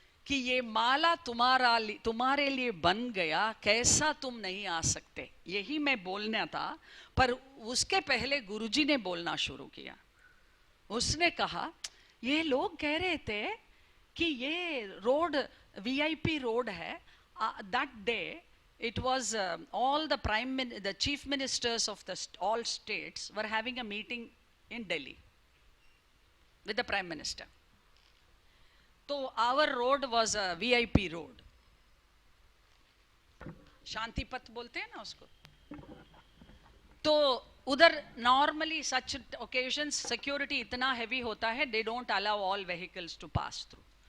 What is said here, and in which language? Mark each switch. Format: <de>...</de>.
<hi>कि ये माला तुम्हारे लिए बन गया, कैसा तुम नहीं आ सकते, यही मैं बोलना था। पर उसके पहले गुरुजी ने बोलना शुरू किया। उसने कहा ये लोग कह रहे थे कि ये रोड वीआईपी रोड है।</hi> <en>That day it was all the chief ministers of all states were having a meeting in Delhi with the prime minister. तो our road was a VIP road,</en> <hi>शांति पथ बोलते हैं ना उसको। तो उधर</hi> <en>Normally such occasions security इतना heavy होता है, they don't allow all vehicles to pass through.</en>